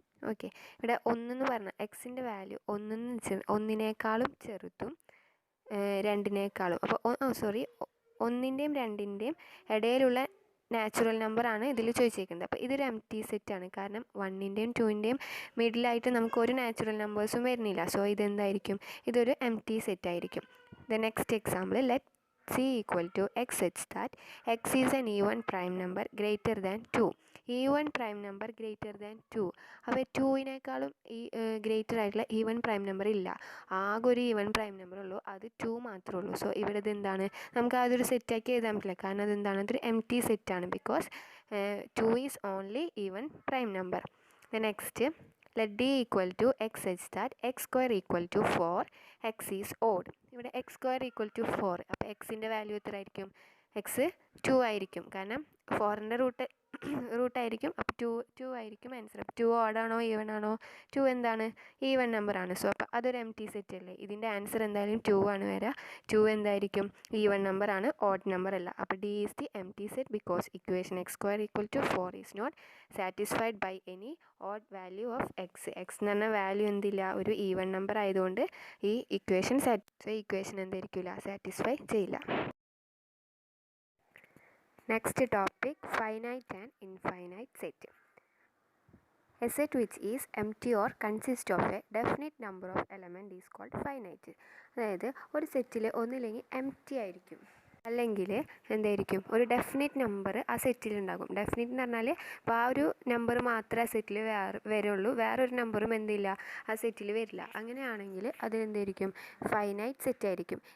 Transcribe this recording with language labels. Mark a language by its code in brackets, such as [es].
[ml] Okay, ഇവിടെ ഒന്നെന്ന് പറഞ്ഞാൽ എക്സിൻ്റെ വാല്യൂ ഒന്നിനേക്കാളും ചെറുതും രണ്ടിനേക്കാളും, അപ്പോൾ ഒന്നിൻ്റെയും രണ്ടിൻ്റെയും ഇടയിലുള്ള നാച്ചുറൽ നമ്പറാണ് ഇതിൽ ചോദിച്ചേക്കുന്നത്. അപ്പോൾ ഇതൊരു എം ടി സെറ്റാണ്. കാരണം 1ൻ്റെയും 2ൻ്റെയും മിഡിലായിട്ട് നമുക്ക് ഒരു നാച്ചുറൽ നമ്പേഴ്സും വരുന്നില്ല. സോ ഇതെന്തായിരിക്കും, ഇതൊരു M T സെറ്റായിരിക്കും. [en] The next example, let c equal to x such that x is an even prime number greater than 2. even prime number greater than 2. [ml] അപ്പോൾ 2-നേക്കാളും ഈ ഗ്രേറ്റർ ആയിട്ടുള്ള ഈവൻ പ്രൈം നമ്പർ ഇല്ല. ആകെ ഒരു even prime number ഉള്ളൂ, അത് 2 മാത്രമേ ഉള്ളൂ. സോ ഇവിടെ ഇതെന്താണ്, നമുക്ക് അതൊരു സെറ്റാക്കി എഴുതാൻ പറ്റില്ല. കാരണം അതെന്താണ്, അതൊരു എം ടി സെറ്റാണ്. [en] Because 2 is only even prime number. The next, let d equal to x such that x square equal to 4, x is odd. [ml] ഇവിടെ [en] x square equal to 4, [ml] അപ്പോൾ എക്സിൻ്റെ വാല്യൂ എത്ര ആയിരിക്കും, എക്സ് 2 ആയിരിക്കും. കാരണം 4ൻ്റെ റൂട്ടായിരിക്കും. അപ്പോൾ 2 ആയിരിക്കും ആൻസർ. അപ്പോൾ 2 ഓഡാണോ ഈവൻ ആണോ, 2 എന്താണ്, ഈവൻ നമ്പറാണ്. സോ അപ്പോൾ അതൊരു എം ടി സെറ്റ് അല്ലേ. ഇതിൻ്റെ ആൻസർ എന്തായാലും 2 ആണ് വരിക. 2 എന്തായിരിക്കും, ഈവൻ നമ്പറാണ്, ഓഡ് നമ്പർ അല്ല. [en] അപ്പോൾ D is the empty set because equation x square equal to 4 is not satisfied by any odd value of x. [ml] X എന്ന് പറഞ്ഞ വാല്യൂ എന്തില്ല, ഒരു ഈവൻ നമ്പർ ആയതുകൊണ്ട് ഈ ഇക്വേഷൻ എന്തായിരിക്കില്ല, സാറ്റിസ്ഫൈ ചെയ്യില്ല. [en] Next topic, finite and infinite set. A set which is empty or consists of a definite number of element is called finite. [ml] അതായത് ഒരു സെറ്റിൽ ഒന്നില്ലെങ്കിൽ എം ടി ആയിരിക്കും, അല്ലെങ്കിൽ എന്തായിരിക്കും, ഒരു ഡെഫിനിറ്റ് നമ്പർ ആ സെറ്റിലുണ്ടാകും. ഡെഫിനിറ്റ് എന്ന് പറഞ്ഞാൽ ഇപ്പോൾ ആ ഒരു നമ്പർ മാത്രമേ ആ സെറ്റിൽ വരുള്ളൂ, വേറൊരു നമ്പറും എന്തില്ല, ആ സെറ്റിൽ വരില്ല. അങ്ങനെയാണെങ്കിൽ അതിനെന്തായിരിക്കും, ഫൈനൈറ്റ് സെറ്റ് ആയിരിക്കും.